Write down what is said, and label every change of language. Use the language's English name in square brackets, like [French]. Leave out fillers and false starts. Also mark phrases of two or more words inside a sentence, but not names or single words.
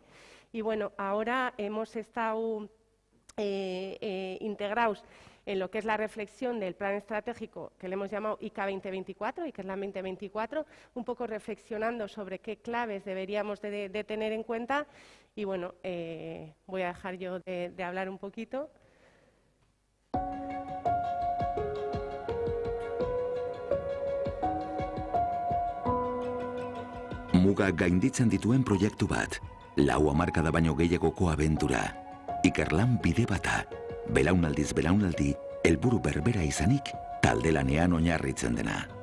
[Spanish] Y bueno, ahora hemos estado integrados en lo que es la reflexión del plan estratégico que le hemos llamado ICA 2024, Ikerlan 2024, un poco reflexionando sobre qué claves deberíamos de tener en cuenta. Y bueno, voy a dejar yo de hablar un poquito. [Basque] Mugak gainditzen dituen proiektu bat, 4 hamarkada baino gehiagoko abentura. Ikerlan bide bata, belaunaldiz belaunaldi, helburu berbera izanik, talde lanean oinarritzen dena.